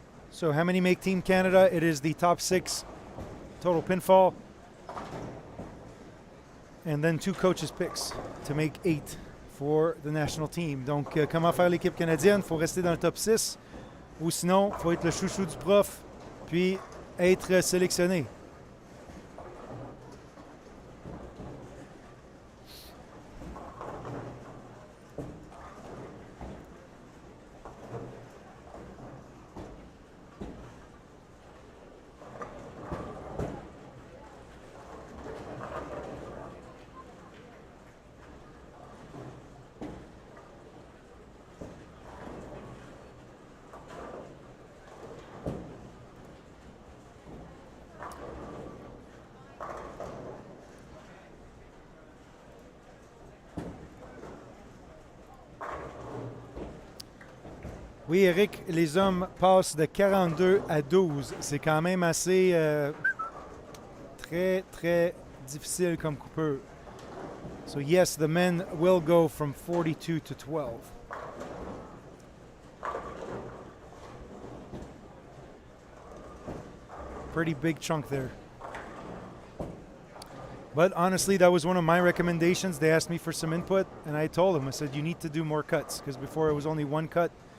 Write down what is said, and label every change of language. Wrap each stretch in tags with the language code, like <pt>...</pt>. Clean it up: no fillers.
<en>So how many make Team Canada? It is the top 6 total pinfall. And then 2 coaches' picks to make 8. For the national team.</en> <fr>Donc, comment faire l'équipe canadienne? Il faut rester dans le top 6 ou sinon, il faut être le chouchou du prof puis être sélectionné. Oui, Eric, les hommes passent de 42 à 12. C'est quand même assez très, très difficile comme coupure.</fr> <en>So yes, the men will go from 42 to 12. Pretty big chunk there. But honestly, that was one of my recommendations. They asked me for some input, and I told them, I said, you need to do more cuts, because before it was only one cut.</en>